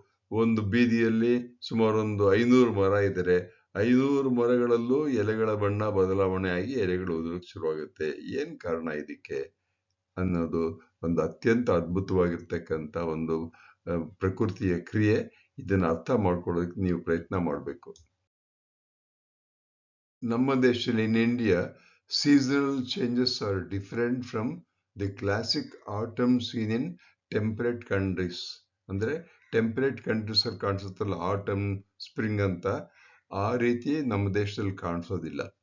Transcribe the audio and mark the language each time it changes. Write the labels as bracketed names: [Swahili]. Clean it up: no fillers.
[Kannada] ಒಂದು ಬೀದಿಯಲ್ಲಿ ಸುಮಾರು 500 ಮರ ಇದ್ದರೆ 500 ಮರಗಳಲ್ಲೂ ಎಲೆಗಳ ಬಣ್ಣ ಬದಲಾವಣೆ ಆಗಿ ಎಲೆಗಳು ಉದುರಕ್ಕೆ ಶುರುವಾಗುತ್ತೆ. ಏನ್ ಕಾರಣ ಇದಕ್ಕೆ ಅನ್ನೋದು ಒಂದು ಅತ್ಯಂತ ಅದ್ಭುತವಾಗಿರ್ತಕ್ಕಂಥ ಒಂದು ಪ್ರಕೃತಿಯ ಕ್ರಿಯೆ. ಇದನ್ನ ಅರ್ಥ ಮಾಡ್ಕೊಳ್ಳೋದಕ್ಕೆ ನೀವು ಪ್ರಯತ್ನ ಮಾಡಬೇಕು. ನಮ್ಮ ದೇಶದಲ್ಲಿ, [English] in India, seasonal changes are different from the classic autumn seen in temperate countries. [Kannada] ಅಂದ್ರೆ ಟೆಂಪರೇಟ್ ಕಂಟ್ರೀಸ್ ಅಲ್ಲಿ ಕಾಣಿಸುತ್ತಲ್ಲ, ಆಟಮ್, ಸ್ಪ್ರಿಂಗ್ ಅಂತ, ಆ ರೀತಿ ನಮ್ಮ ದೇಶದಲ್ಲಿ ಕಾಣಿಸೋದಿಲ್ಲ.